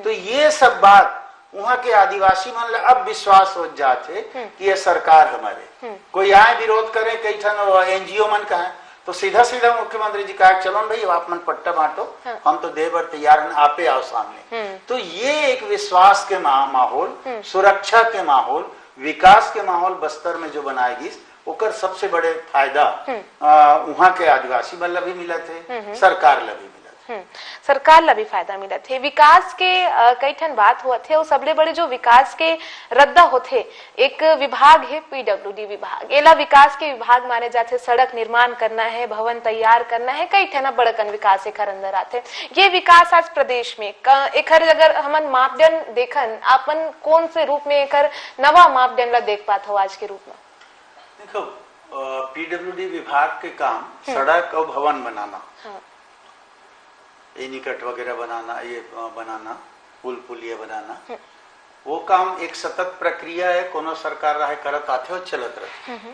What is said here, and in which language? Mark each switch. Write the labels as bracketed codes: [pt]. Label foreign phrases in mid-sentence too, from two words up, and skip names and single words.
[hne] तो ये सब बात वहाँ के आदिवासी मन अब विश्वास हो जाते कि ये सरकार हमारे, कोई आए विरोध करे, कई ठन एनजीओ मन कहे, तो सीधा सीधा मुख्यमंत्री जी कहा चलो भाई आप मन पट्टा बांटो, हम तो दे बर तैयार हैं, आपे आओ सामने। तो ये एक विश्वास के माहौल, सुरक्षा के माहौल, विकास के माहौल बस्तर में जो बनाएगी, ओकर सबसे बड़े फायदा वहाँ के आदिवासी बल्ला भी मिला थे, सरकार ला भी मिला थे। सरकार ला भी फायदा मिला थे। विकास के कई ठन बात हुआ थे, वो सबले बड़े जो विकास के रद्दा होते, एक विभाग है पीडब्ल्यूडी विभाग, एला विकास के विभाग माने जाते। सड़क निर्माण करना है, भवन तैयार करना है, कई ठन बड़कन विकास एकर अंदर आते। ये विकास आज प्रदेश में एकर अगर हमन मापदंड देखन, आपन कौन से रूप में एकर नवा मापदंड ला देख पात हो आज के रूप में? देखो, पीडब्ल्यूडी विभाग के काम सड़क और भवन बनाना, निकट वगैरह बनाना, ये बनाना, पुल पुलिया बनाना, वो काम एक सतत प्रक्रिया है, कोनो सरकार रहे करत आते हो चलत रहे।